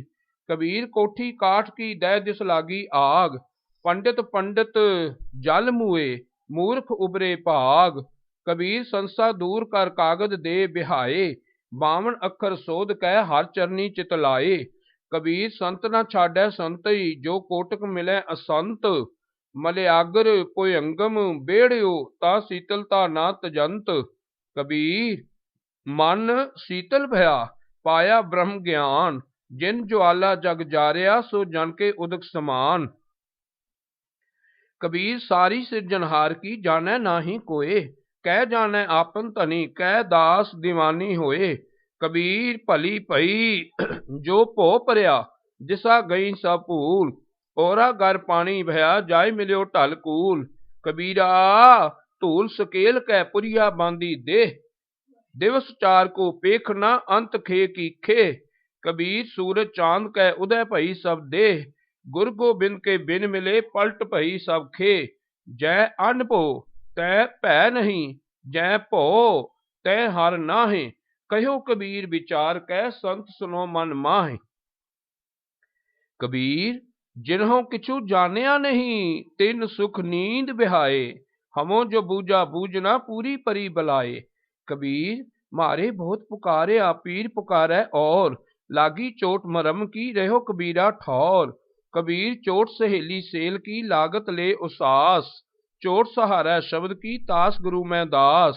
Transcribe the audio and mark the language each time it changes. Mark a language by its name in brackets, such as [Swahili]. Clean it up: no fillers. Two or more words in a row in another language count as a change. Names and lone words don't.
[Hindi] कबीर कोठी काठ की दै दिस लागी आग, पंडित पंडित जल मुए, मूर्ख उबरे भाग। कबीर संसा दूर कर कागज दे बिहाए, 52 अखर सोध कै हर चरनी चित लाए। कबीर संत न छाड़ै संतई, जो कोटक मिलै असंत, मलयागर पोयंगम बेड़ियो, ता शीतलता ना तजंत। कबीर मन शीतल भया, पाया ब्रह्म ज्ञान, जिन ज्वाला जग जारिया, सो जन के उदक समान। कबीर सारी सिरजनहार की जानै नाही कोय, कह जाने आपन धनी, कह दास दीवानी होए। कबीर भली भई जो भो परया, दिशा गई सब भूल, ओरा घर पानी भया, जाय मिलियो ढल कूल। कबीरा धूल सकेल कै पुरिया बांधी दे, दिवस चार को पेखना, अंत खे की खे। कबीर सूरज चांद कै उदय भई सब दे, गुरु गोबिंद के बिन मिले, पलट भई सब खे। जय अन्न भो तै भै नहीं, जय भो तै हर नाहे, कहो कबीर विचार कै, संत सुनो मन माहे। कबीर जिन्हों किछु जानिया नहीं, तिन सुख नींद बिहाए, हमो जो बूझा बूझना, पूरी परी बलाए। कबीर मारे बहुत पुकारे, पीर पुकारे और, लागी चोट मरम की, रहो कबीरा ठौर। कबीर चोट सहेली सेल की, लागत ले उसास, चोट सहारा शब्द की, तास गुरु में दास।